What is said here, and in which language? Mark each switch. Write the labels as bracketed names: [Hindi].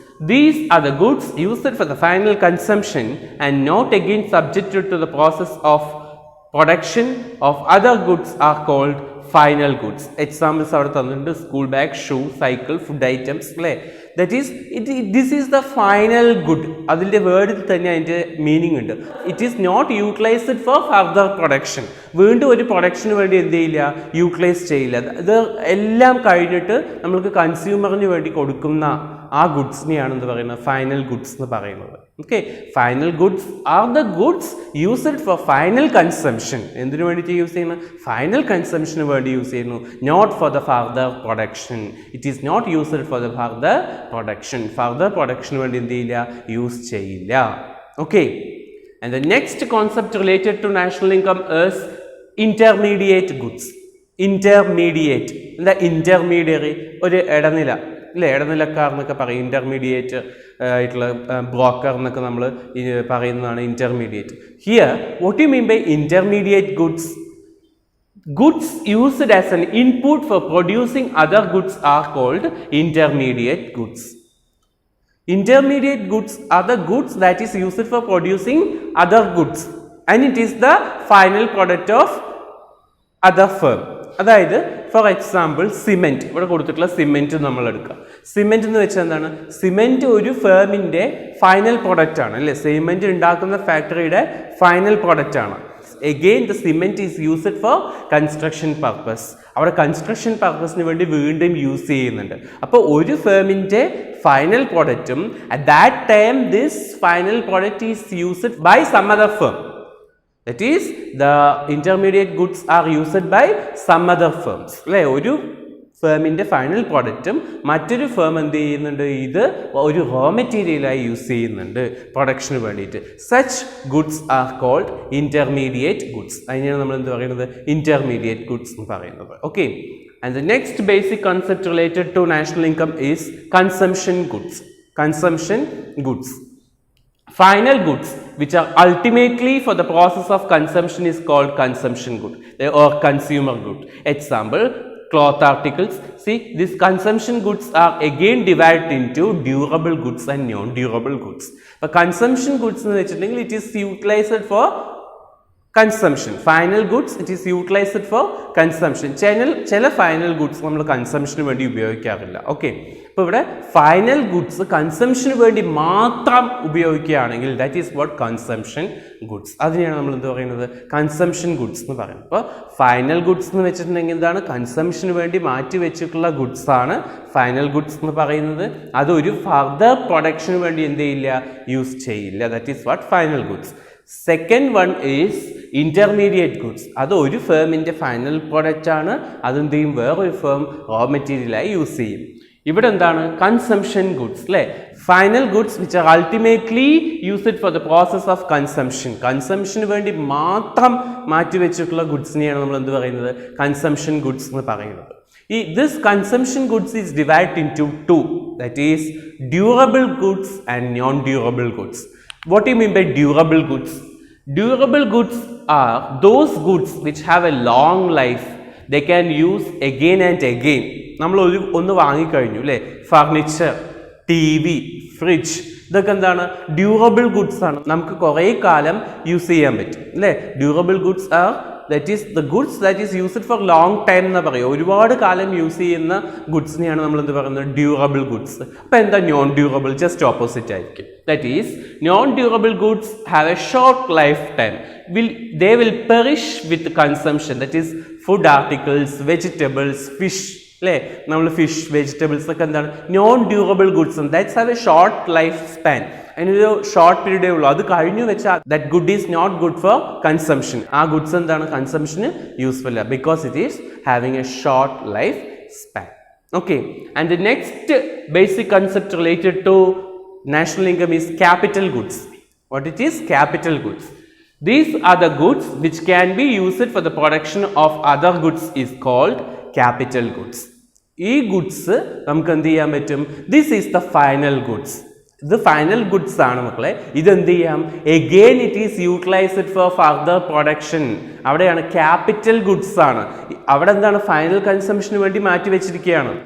[English] These are the goods used for the final consumption and not again subjected to the process of production of other goods are called final goods. Examples are thannuണ്ട്: school bag, shoe, cycle, food items. That is, this is the final good. [Malayalam] അതിൻ്റെ വേർഡിൽ തന്നെ അതിൻ്റെ meaning ഉണ്ട്. [English] It is not utilized for further production. [Malayalam] വീണ്ടും ഒരു production വേണ്ടി എന്ത് ചെയ്യില്ല, utilise ചെയ്യില്ല. ഇത് എല്ലാം കഴിഞ്ഞിട്ട് നമ്മൾക്ക് കൺസ്യൂമറിന് വേണ്ടി കൊടുക്കുന്ന ആ ഗുഡ്സിനെയാണ് എന്ത് പറയുന്നത്, ഫൈനൽ ഗുഡ്സ് എന്ന് പറയുന്നത്. [English] Okay, final goods are the goods used for final consumption. [Malayalam] എന്തിനു വേണ്ടിയിട്ട് യൂസ് ചെയ്യുന്നത്? ഫൈനൽ കൺസംഷന് വേണ്ടി യൂസ് ചെയ്യുന്നു, [English] Not for the further production. It is not used for the further production. [Malayalam] Further production വേണ്ടി എന്ത് ചെയ്യില്ല, യൂസ് ചെയ്യില്ല. [English] Okay, and the next concept related to national income is intermediate goods. [Malayalam] എന്താ intermediary? ഒരു ഇടനില, അല്ലേ? ഇടനിലക്കാർ എന്നൊക്കെ പറയും, ഇൻ്റർമീഡിയറ്റ് ആയിട്ടുള്ള ബ്രോക്കർ എന്നൊക്കെ നമ്മൾ പറയുന്നതാണ് intermediate. [English] Here what you mean by intermediate goods? Goods used as an input for producing other goods are called intermediate goods. Intermediate goods are the goods that is used for producing other goods and it is the final product of other firm. [Malayalam] അതായത് for example cement, ഇവിടെ കൊടുത്തിട്ടുള്ള cement നമ്മൾ എടുക്കുക. Cement എന്ന് വെച്ചാൽ എന്താണ്? Cement ഒരു ഫേമിൻ്റെ final product ആണ്, അല്ലേ? സിമെൻറ്റ് ഉണ്ടാക്കുന്ന ഫാക്ടറിയുടെ ഫൈനൽ പ്രൊഡക്റ്റ് ആണ്. [English] Again, the cement is used for construction purpose. [Malayalam] അവിടെ കൺസ്ട്രക്ഷൻ പർപ്പസിന് വേണ്ടി വീണ്ടും യൂസ് ചെയ്യുന്നുണ്ട്. അപ്പോൾ ഒരു ഫേമിൻ്റെ final പ്രൊഡക്റ്റും [English] At that time this final product is used by some other firm. That is, the intermediate goods are used by some other firms. ഒരു [Malayalam] ഫേമിൻ്റെ final പ്രൊഡക്റ്റും മറ്റൊരു firm എന്ത് ചെയ്യുന്നുണ്ട്, ഇത് ഒരു റോ മെറ്റീരിയലായി യൂസ് ചെയ്യുന്നുണ്ട് പ്രൊഡക്ഷന് വേണ്ടിയിട്ട്. [English] Such goods are called intermediate goods. [Malayalam] അതിനെയാണ് നമ്മൾ എന്ത് പറയുന്നത്, ഇൻ്റർമീഡിയറ്റ് ഗുഡ്സ് എന്ന് പറയുന്നത്. [English] Okay, and the next basic concept related to national income is consumption goods. Consumption goods. Final goods which are ultimately for the process of consumption is called consumption good or consumer good. Example, cloth articles. See, these consumption goods are again divided into durable goods and non-durable goods. But consumption goods [Malayalam] എന്ന് വെച്ചിട്ടുണ്ടെങ്കിൽ [English] it is utilized for consumption. Final goods it is utilized for consumption. [Malayalam] ചില final goods നമ്മൾ കൺസംഷന് വേണ്ടി ഉപയോഗിക്കാറില്ല. Okay, അപ്പോൾ ഇവിടെ final goods കൺസംഷന് വേണ്ടി മാത്രം ഉപയോഗിക്കുകയാണെങ്കിൽ [English] That is what consumption goods. [Malayalam] അതിനെയാണ് നമ്മൾ എന്ത് പറയുന്നത്, കൺസംഷൻ ഗുഡ്സ് എന്ന് പറയുന്നത്. അപ്പോൾ ഫൈനൽ ഗുഡ്സ് എന്ന് വെച്ചിട്ടുണ്ടെങ്കിൽ എന്താണ്, കൺസംഷന് വേണ്ടി മാറ്റി വെച്ചിട്ടുള്ള ഗുഡ്സ് ആണ് ഫൈനൽ ഗുഡ്സ് എന്ന് പറയുന്നത്. അതൊരു ഫർദർ പ്രൊഡക്ഷന് വേണ്ടി എന്ത് ചെയ്യില്ല, യൂസ് ചെയ്യില്ല. [English] That is what final goods. Second one is intermediate goods. [Malayalam] അത് ഒരു ഫേമിൻ്റെ ഫൈനൽ പ്രോഡക്റ്റ് ആണ്, അതെന്ത് ചെയ്യും, വേറൊരു ഫേം റോ മെറ്റീരിയലായി യൂസ് ചെയ്യും. ഇവിടെ എന്താണ്, കൺസംഷൻ ഗുഡ്സ് അല്ലേ, [English] Final goods which are ultimately used for the process of consumption. [Malayalam] കൺസംഷന് വേണ്ടി മാത്രം മാറ്റിവെച്ചിട്ടുള്ള ഗുഡ്സിനെയാണ് നമ്മൾ എന്ത് പറയുന്നത്, കൺസംഷൻ ഗുഡ്സ് എന്ന് പറയുന്നത്. [English] This consumption goods is divide into that is durable goods and non durable goods. What do you mean by durable goods? Durable goods are those goods which have a long life. They can use again and again. [Malayalam] നമ്മൾ ഒന്ന് വാങ്ങിക്കഴിഞ്ഞു അല്ലേ, furniture, T V, fridge, ഇതൊക്കെ എന്താണ്, durable goods ആണ്, നമുക്ക് കുറേ കാലം use ചെയ്യാൻ പറ്റും അല്ലേ. [English] durable goods are that is the goods that is used for long time [Malayalam] എന്ന് പറയുക. ഒരുപാട് കാലം യൂസ് ചെയ്യുന്ന ഗുഡ്സിനെയാണ് നമ്മൾ എന്ത് പറയുന്നത്, ഡ്യൂറബിൾ ഗുഡ്സ്. അപ്പോൾ എന്താ നോൺ ഡ്യൂറബിൾ, ജസ്റ്റ് ഓപ്പോസിറ്റ് ആയിരിക്കും. [English] That is non durable goods have a short life time. They will perish with consumption. That is food articles, vegetables, fish [Malayalam] അല്ലേ, നമ്മൾ ഫിഷ്, വെജിറ്റബിൾസ് ഒക്കെ എന്താണ് [English] Non durable goods. That's have a short life span. [Malayalam] അതിനൊരു short പീരീഡേ ഉള്ളൂ. അത് കഴിഞ്ഞു വെച്ചാൽ [English] That good is not good for consumption. [Malayalam] ആ ഗുഡ്സ് എന്താണ്, കൺസംഷന് യൂസ്ഫുൾ അല്ല, [English] Because it is having a short life span. Okay, and the next basic concept related to national income is capital goods. What it is? Capital goods. These are the goods which can be used for the production of other goods is called capital goods. [Malayalam] ഈ goods നമുക്ക് എന്ത് ചെയ്യാൻ പറ്റും, [English] This is the final goods. [Malayalam] ഇത് final goods ആണ് മക്കളെ. ഇതെന്ത് ചെയ്യാം, [English] Again it is utilised for further production. [Malayalam] അവിടെയാണ് ക്യാപിറ്റൽ ഗുഡ്സ് ആണ്. അവിടെ എന്താണ്, ഫൈനൽ കൺസംഷന് വേണ്ടി മാറ്റി വെച്ചിരിക്കുകയാണ്.